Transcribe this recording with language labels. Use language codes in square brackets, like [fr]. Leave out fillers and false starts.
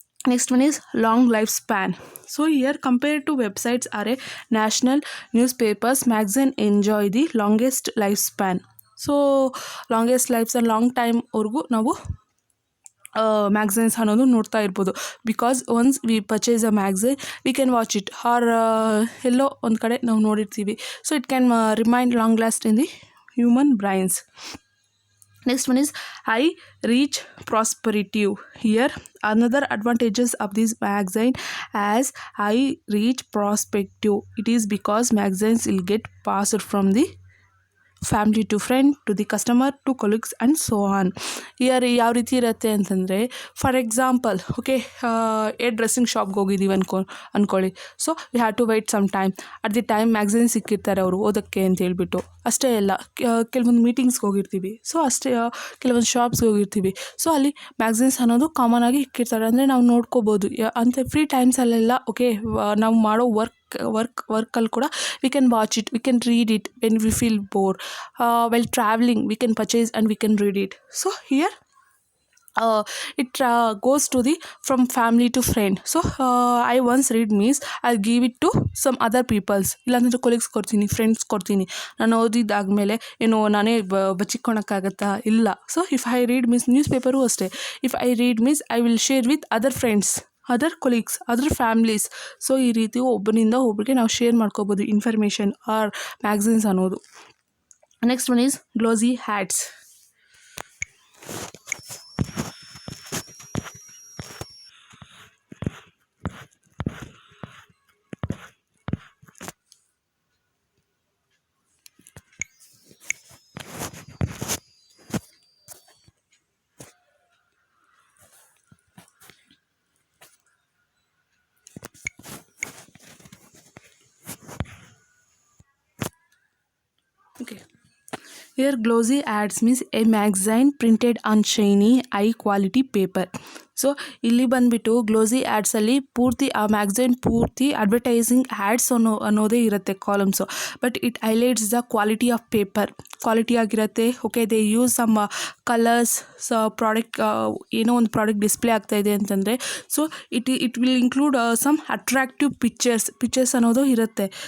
[en] Next one is long lifespan. So here compared to websites are a national newspapers, magazine enjoy the longest lifespan. So longest lives and long time [kn] ವರೆಗೂ ನಾವು ಮ್ಯಾಗ್ಝೈನ್ಸ್ ಅನ್ನೋದು ನೋಡ್ತಾ ಇರ್ಬೋದು. [en] because once we purchase a magazine we can watch it or [kn] ಎಲ್ಲೋ ಒಂದು ಕಡೆ ನಾವು ನೋಡಿರ್ತೀವಿ. [en] So it can remind long last in the human brains. Next one is high reach prosperity. Here another advantages of this magazine as high reach perspective. It is because magazines will get passed from the family to friend to the customer to colleagues and so on. [kn] Year ಯಾವ ರೀತಿ ಇರುತ್ತೆ ಅಂತಂದರೆ, for example, okay, dressing ಶಾಪ್ಗೆ ಹೋಗಿದ್ದೀವಿ ಅಂದ್ಕೊಳ್ಳಿ. [en] So we have to wait some time. At the time [kn] magazine ಸಿಕ್ಕಿರ್ತಾರೆ ಅವರು ಓದೋಕ್ಕೆ ಅಂತ ಹೇಳ್ಬಿಟ್ಟು. ಅಷ್ಟೇ ಅಲ್ಲ, ಕೆಲವೊಂದು ಮೀಟಿಂಗ್ಸ್ಗೆ ಹೋಗಿರ್ತೀವಿ, ಸೊ ಅಷ್ಟೇ ಕೆಲವೊಂದು ಶಾಪ್ಸ್ಗೆ ಹೋಗಿರ್ತೀವಿ. ಸೊ ಅಲ್ಲಿ ಮ್ಯಾಗ್ಝೈನ್ಸ್ ಅನ್ನೋದು ಕಾಮನ್ ಆಗಿ ಇಕ್ಕಿರ್ತಾರೆ, ಅಂದರೆ ನಾವು ನೋಡ್ಕೋಬೋದು. ಅಂತ ಫ್ರೀ ಟೈಮ್ಸಲ್ಲೆಲ್ಲ ಓಕೆ ನಾವು ಮಾಡೋ ವರ್ಕಲ್ಲಿ ಕೂಡ [en] we can watch it, we can read it when we feel bored. While traveling we can purchase and we can read it. So here it goes to the from family to friend. So I once read means I'll give it to some other peoples. [kn] ಇಲ್ಲಾಂದರೆ colleagues ಕೊಡ್ತೀನಿ, friends ಕೊಡ್ತೀನಿ. ನಾನು ಓದಿದ್ದಾದಮೇಲೆ ಏನೋ ನಾನೇ ಬಚ್ಚಿಕ್ಕೊಳಕ್ಕಾಗತ್ತಾ? ಇಲ್ಲ. [en] So if I read means newspaper ಅಷ್ಟೇ, if I read means I will share with other friends, other colleagues, other families. [kn] So ಈ ರೀತಿ ಒಬ್ಬರಿಂದ ಒಬ್ಬರಿಗೆ ನಾವು ಶೇರ್ ಮಾಡ್ಕೋಬೋದು ಇನ್ಫಾರ್ಮೇಷನ್ ಆರ್ ಮ್ಯಾಗ್ಝಿನ್ಸ್ ಅನ್ನೋದು. [en] Next one is glossy ads. Okay. Here glossy ads means a magazine printed on shiny high quality paper. [kn] So ಇಲ್ಲಿ ಬಂದುಬಿಟ್ಟು glossy ಆ್ಯಡ್ಸಲ್ಲಿ ಪೂರ್ತಿ ಆ ಮ್ಯಾಗ್ಝೈನ್ ಪೂರ್ತಿ ಅಡ್ವರ್ಟೈಸಿಂಗ್ ಆ್ಯಡ್ಸ್ ಅನ್ನೋದೇ ಇರುತ್ತೆ columns. [en] but it highlights the quality of paper, [kn] quality ಆಗಿರುತ್ತೆ. [en] okay, they use some colours, product, [kn] ಏನೋ ಒಂದು ಪ್ರಾಡಕ್ಟ್ ಡಿಸ್ಪ್ಲೇ ಆಗ್ತಾಯಿದೆ ಅಂತಂದರೆ [en] so it will include some attractive pictures [kn] ಅನ್ನೋದು ಇರುತ್ತೆ.